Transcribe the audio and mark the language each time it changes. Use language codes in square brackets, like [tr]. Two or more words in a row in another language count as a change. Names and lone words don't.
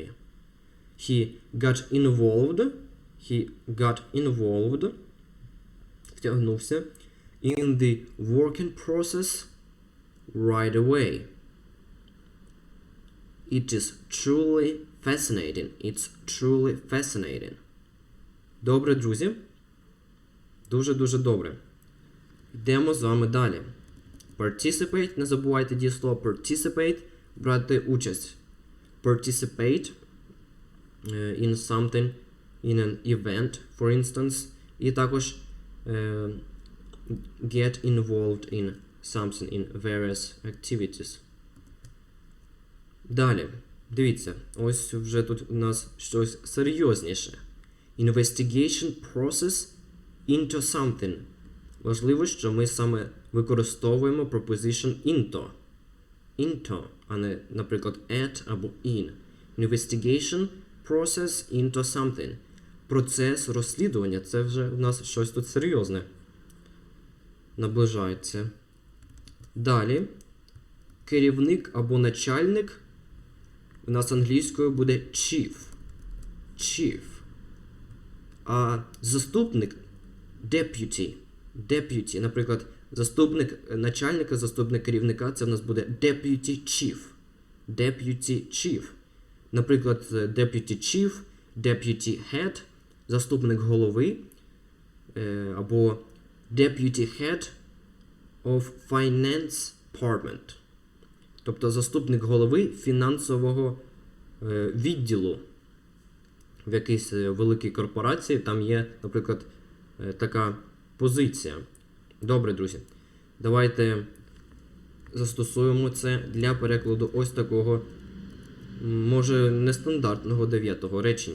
[en] He got involved, втягнувся, in the working process right away. It is truly fascinating. It's truly fascinating. [uk] Добре, друзі. Дуже-дуже добре. Йдемо з вами далі. Participate. Не забувайте дієслово participate. Брати участь. [en] Participate in something, in an event, for instance. [uk] І також [en] get involved in something, in various activities. [uk] Далі. Дивіться. Ось вже тут у нас щось серйозніше. [en] Investigation process into something. [uk] Важливо, що ми саме використовуємо [en] preposition into, [uk] а не, наприклад, at або in. [en] Investigation process into something. [uk] Процес розслідування. Це вже у нас щось тут серйозне. Наближається. Далі. Керівник або начальник. У нас англійською буде [en] chief. Chief. [uk] А заступник deputy. [en] Deputy. [uk] Наприклад, заступник начальника, заступник керівника, це в нас буде [en] deputy chief. Deputy chief. Наприклад, deputy chief, deputy head, [uk] заступник голови, або [en] deputy head of finance department. [uk] Тобто заступник голови фінансового відділу в якійсь великій корпорації, там є, наприклад, така позиція. Добре, друзі. Давайте застосуємо це для перекладу ось такого, може, нестандартного 9-го речення.